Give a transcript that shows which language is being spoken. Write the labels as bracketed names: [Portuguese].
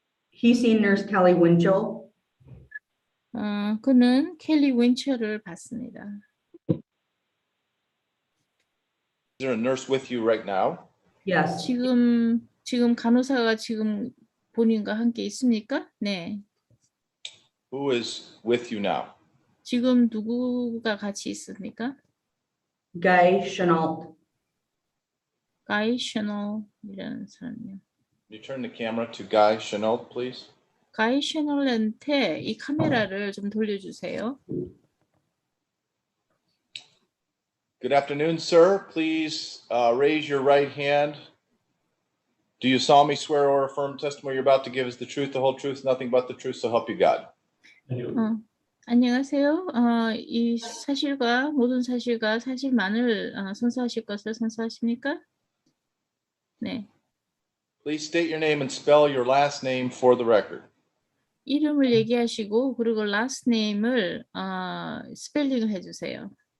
[English] He's seen Nurse Kelly Winchell. [Korean] 그는 켈리 윈처를 봤습니다. [English] Is there a nurse with you right now? Yes, [Korean] 지금 간호사가 지금 본인과 함께 있습니까? 네. [English] Who is with you now? [Korean] 지금 누구가 같이 있습니까? [English] Guy Chenault. [Korean] 가이 셔널이라는 사람이요. [English] You turn the camera to Guy Chenault, please. [Korean] 가이 셔널한테 이 카메라를 좀 돌려주세요. [English] Good afternoon, sir. Please raise your right hand. Do you solemnly swear or affirm testimony you're about to give is the truth, the whole truth, nothing but the truth, so help you God? [Korean] 안녕하세요. 이 사실과 모든 사실과 사실만을 선서하실 것을 선서하십니까? 네. [English] Please state your name and spell your last name for the record. [Korean] 이름을 얘기하시고 그리고 last name을 스펠링을 해주세요.